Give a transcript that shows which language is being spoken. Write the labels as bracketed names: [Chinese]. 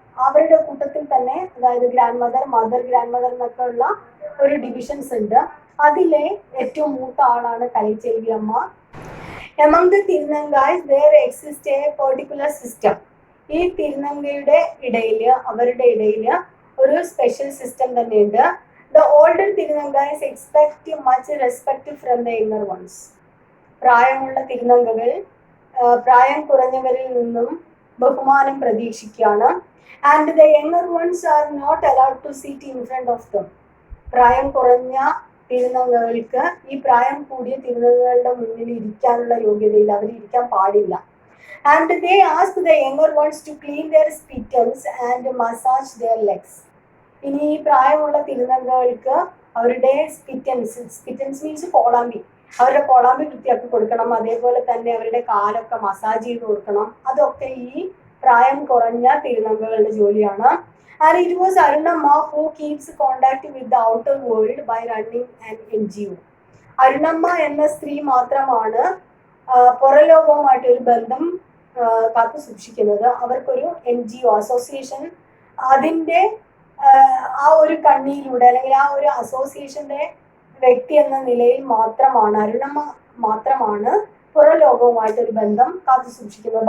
[Malayalam] അവരുടെ കൂട്ടത്തിൽ തന്നെ, അതായത് ഗ്രാൻഡ് മദർ, ഗ്രാൻഡ് മദർ എന്നൊക്കെ ഉള്ള ഒരു ഡിവിഷൻസ് ഉണ്ട്. അതിലെ ഏറ്റവും മൂത്ത ആളാണ് കലൈചെൽവി അമ്മ. [English] Among the Tirunangais there exists a particular system. [Malayalam] ഈ തിരുനങ്കയുടെ ഇടയിൽ, അവരുടെ ഇടയിൽ ഒരു സ്പെഷ്യൽ സിസ്റ്റം തന്നെയുണ്ട്. [English] The older Tirunangais expect much respect from the younger ones. [Malayalam] പ്രായമുള്ള തിരുനങ്കകൾ പ്രായം കുറഞ്ഞവരിൽ നിന്നും ബഹുമാനം പ്രതീക്ഷിക്കുകയാണ്. [English] And the younger ones are not allowed to sit in front of them. [Malayalam] പ്രായം കുറഞ്ഞ തിരുനങ്കകൾക്ക് ഈ പ്രായം കൂടിയ തിരുനങ്കകളുടെ മുന്നിൽ ഇരിക്കാനുള്ള യോഗ്യതയില്ല, അവർ ഇരിക്കാൻ പാടില്ല. [English] And they ask the younger ones to clean their spittles and massage their legs. [Malayalam] ഇനി ഈ പ്രായമുള്ള തിരുനങ്കകൾക്ക് അവരുടെ സ്പിറ്റൻസ് മീൻസ് കോളാമ്പി, അവരുടെ കോളാമ്പി വൃത്തിയാക്കി കൊടുക്കണം. അതേപോലെ തന്നെ അവരുടെ കാലൊക്കെ മസാജ് ചെയ്ത് കൊടുക്കണം. അതൊക്കെ ഈ പ്രായം കുറഞ്ഞ തിരുനങ്കകളുടെ ജോലിയാണ്. [English] And it was Arunamma who keeps contact with the outer world by running an NGO. [Malayalam] Arunamma എന്ന സ്ത്രീ മാത്രമാണ് പുറലോകവുമായിട്ട് ഒരു ബന്ധം കാത്തു സൂക്ഷിക്കുന്നത്. അവർക്കൊരു NGO അസോസിയേഷൻ, അതിൻ്റെ ആ ഒരു കണ്ണിയിലൂടെ അല്ലെങ്കിൽ ആ ഒരു അസോസിയേഷന്റെ വ്യക്തി എന്ന നിലയിൽ മാത്രമാണ് അരുണമ്മ മാത്രമാണ് പുറലോകവുമായിട്ട് ഒരു ബന്ധം കാത്തു സൂക്ഷിക്കുന്നത്.